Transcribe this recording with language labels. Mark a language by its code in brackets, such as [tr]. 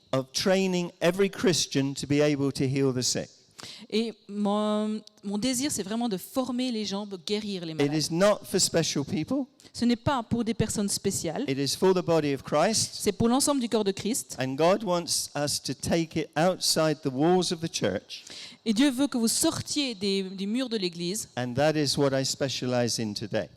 [en] of training every Christian to be able to heal the sick. [fr] et mon désir, c'est vraiment de former les gens, de guérir les [en] It [fr] malades. [en] is not for special people. [fr] Ce n'est pas pour des personnes spéciales, [en] It is for the body of Christ. [fr] c'est pour l'ensemble du corps de Christ. [en] And God wants us to take it outside the walls of the church. [fr] Et Dieu veut que vous sortiez des murs de l'Église, [en] And that is what I specialize in today.